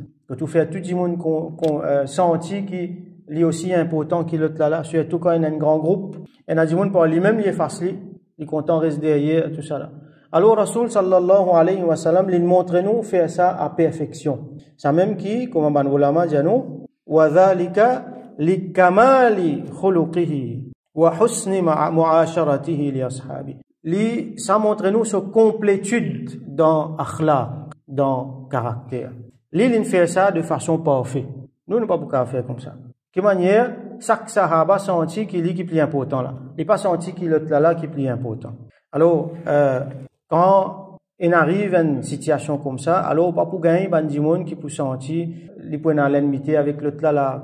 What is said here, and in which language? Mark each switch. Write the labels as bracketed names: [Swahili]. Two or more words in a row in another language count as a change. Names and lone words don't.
[French] Quand tu fais tout le monde senti qui est aussi important que l'autre là, surtout quand il y a un grand groupe, il y a du monde pour lui-même, il est facile, il est content de rester derrière, tout ça là. Alors, Rasul [Arabic] صلى الله عليه وسلم, [French] il montre nous faire ça à perfection. Ça même qui, comme un ulama dit nous, [Arabic] وذلك لكمال خلقه وحسن معاشرته لأصحابه. [French] Ça montre nous sa complétude dans akhlaq, dans caractère. Il fait ça de façon parfaite. Nous, ne pas beaucoup faire comme ça. De manière, chaque sahaba senti qu'il est qui plus important là. Il n'est pas senti qu'il est là qui est plus important. Alors, quand il arrive à une situation comme ça, alors, pas pour gagner, il y a des gens qui peuvent sentir, ils peuvent avoir l'enmité avec l'autre là.